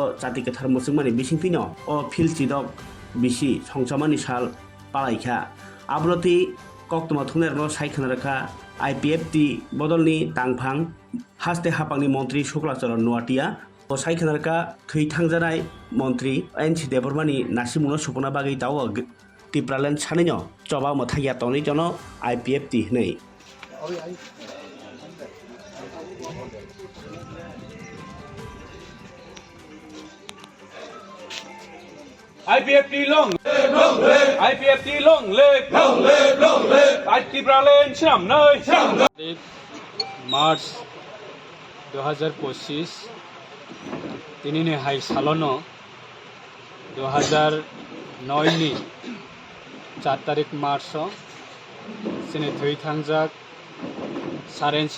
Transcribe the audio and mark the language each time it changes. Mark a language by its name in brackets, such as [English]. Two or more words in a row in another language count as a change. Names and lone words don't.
[Kok Borok] जाति कथार मुसुंमानि बिसिंपिनो अ फिल चिदक बिसि संचामानि साल पालाइखा आब्रति कक्तमा थुनेरनो साइखनारखा आईपीएफटी बदलनि तांफां हास्ते हापांनि मंत्री शुक्लाचरण नुवाटिया अ साइखनारखा थैथांजानाय मंत्री एनसी देबरमानि नासिमुनो सुपना बागै दाव टिप्रालेन सानैनो चबा मथाया तनै जनो आईपीएफटी नै [English] IPFT long live! IPFT long live! Long live! Long live! Tipralen [Kok Borok] Sham Noi! मार्च 2025 तिनिने हाई सालनो 2009 नि 4 तारिख मार्च सिने थै थांजाक सारेन्सि